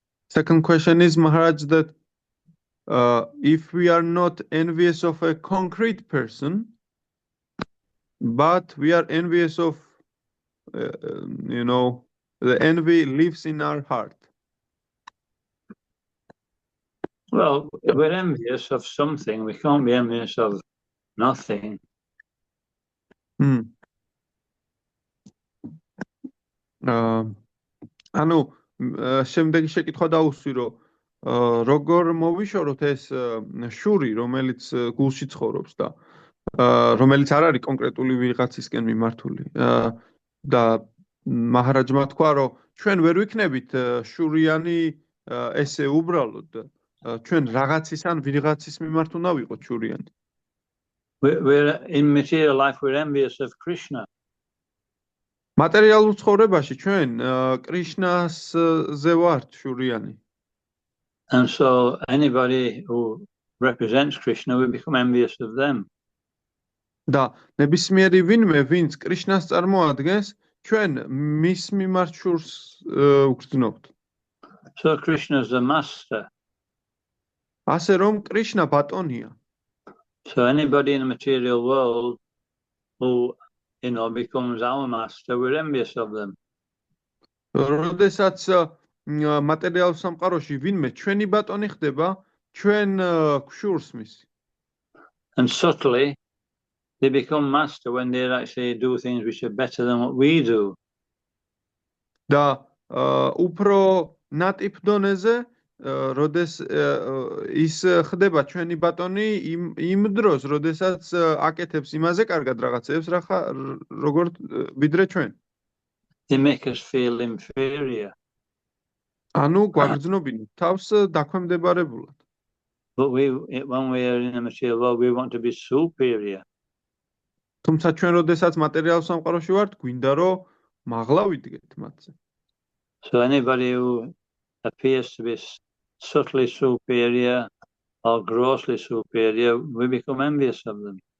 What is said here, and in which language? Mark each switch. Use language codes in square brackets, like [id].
[en] Second question is, Maharaj, that if we are not envious of a concrete person, but we are envious of, the envy lives in our heart. Well, if we're envious of something, we can't be envious of nothing. [ka] ანუ შემდეგი შეკითხვა დაუსვი, რომ როგორ მოვიშოროთ ეს შური, რომელიც გულში ცხოვრობს და რომელიც არ არის კონკრეტული ვიღაცისკენ მიმართული და მაჰარაჯმა თქვა, რომ ჩვენ ვერ ვიქნებით შურიანი ესე უბრალოდ ჩვენ რაღაცის ან ვიღაცის მიმართ უნდა ვიყოთ შურიანი. [en] We're in material life, we're envious of Krishna. [ka] მატერიალურ ცხოვრებაში ჩვენ კრიშნაზე ვართ შურიანი. [en] And so anybody who represents Krishna, we become envious of them. [ka] და ნებისმიერი ვინმე, ვინც კრიშნას წარმოადგენს, ჩვენ მის მიმართ შურს ვგრძნობთ. [en] So Krishna is the master. [ka] ასე რომ კრიშნა ბატონია. [en] So anybody in the material world who becomes our master, we're envious of them. [ka] როდესაც მატერიალურ სამყაროში ვინმე ჩვენი ბატონი ხდება, ჩვენ გშურს მის. [en] And subtly, they become master when they actually do things which are better than what we do. [ka] და უფრო ნატიფ დონეზე როდეს ის ხდება ჩვენი ბატონი იმ დროს, როდესაც აკეთებს იმაზე კარგად რაღაცებს, როგორც ვიდრე ჩვენ. [en] They make us feel inferior. [ka] ანუ გვაგრძნობინებთ თავს დაქვემდებარებულად. [en] But when we are in a material world, we want to be superior. [ka] თუმცა ჩვენ როდესაც მატერიალურ სამყაროში ვართ, გვინდა რომ მაღლა ვიდგეთ მათზე. [en] So anybody who appears to be subtly superior or grossly superior, we become envious of them.